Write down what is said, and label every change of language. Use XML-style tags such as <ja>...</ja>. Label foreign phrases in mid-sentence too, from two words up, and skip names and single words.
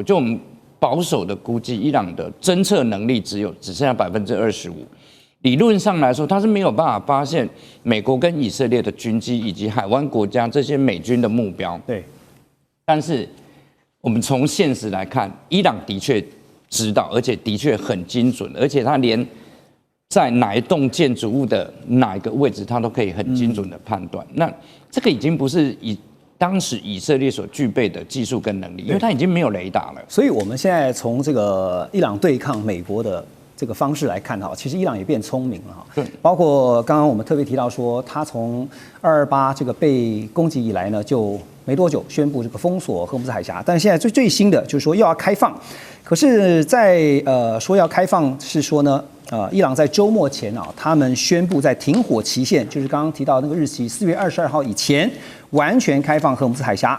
<zh>就我們保守的估計，伊朗的偵測能力只剩下25%。理論上來說，它是沒有辦法發現美國跟以色列的軍機以及海灣國家這些美軍的目標。对，但是我們從現實來看，伊朗的確知道，而且的確很精準，而且他連在哪一棟建築物的哪一個位置，他都可以很精準的判斷。那這個已經不是當時以色列所具備的技術跟能力，因為他已經沒有雷達了。所以我们现在从这个伊朗对抗美国的这个方式来看哈，其實伊朗也變聰明了哈。對，包括剛剛我們特別提到說，他從228這個被攻擊以來呢，就沒多久宣布這個封鎖荷姆斯海峽，但是現在最新的就是說又要開放，可是在說要開放是說呢，伊朗在週末前啊，他們宣布在停火期限，就是剛剛提到那個日期4月22號以前，完全開放荷姆斯海峽。</zh>